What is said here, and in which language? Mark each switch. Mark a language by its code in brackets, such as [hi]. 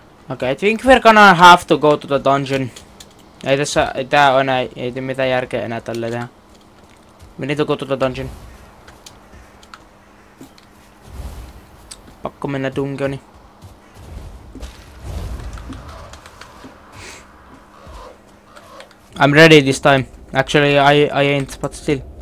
[en] Okay, I think we're gonna have to go to the dungeon. [fi] Ei tää oo enää, ei mitään järkeä enää tälleen tehdä. [en] We need to go to the dungeon. [fi] Pakko mennä dungeoni. [en] I'm ready this time. Actually, I ain't, but still.